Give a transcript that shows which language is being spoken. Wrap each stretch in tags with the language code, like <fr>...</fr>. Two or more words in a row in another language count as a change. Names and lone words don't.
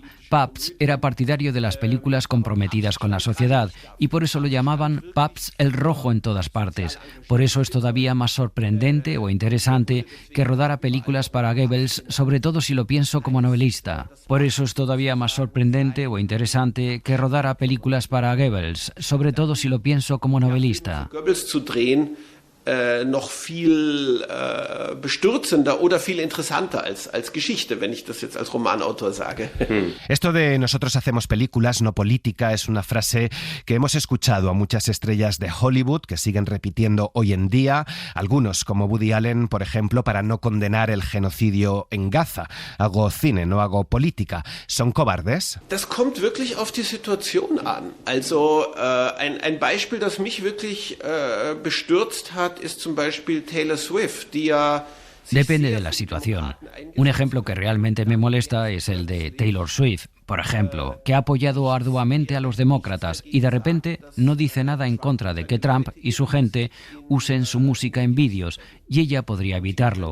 <es>Pabst era partidario de las películas comprometidas con la sociedad y por eso lo llamaban Pabst el Rojo en todas partes. Por eso es todavía más sorprendente o interesante que rodara películas para Goebbels, sobre todo si lo pienso como novelista. Por eso es todavía más sorprendente o interesante que rodara películas para Goebbels, sobre todo si lo pienso como novelista.</es> <de>Goebbels zu drehen, noch viel bestürzender oder viel interessanter als Geschichte, wenn ich das jetzt als Romanautor sage.</de> <es>Esto de nosotros hacemos películas, no política, es una frase que hemos escuchado a muchas estrellas de Hollywood que siguen repitiendo hoy en día, algunos como Woody Allen, por ejemplo, para no condenar el genocidio en Gaza. Hago cine, no hago política. ¿Son cobardes?</es> <de>Das kommt wirklich auf die Situation an. Also ein Beispiel, das mich wirklich bestürzt hat, ist zum Beispiel Taylor Swift, die ja...</de> <es>Depende de la situación. Un ejemplo que realmente me molesta es el de Taylor Swift, por ejemplo, que ha apoyado arduamente a los demócratas y de repente no dice nada en contra de que Trump y su gente usen su música en vídeos, y ella podría evitarlo.</es>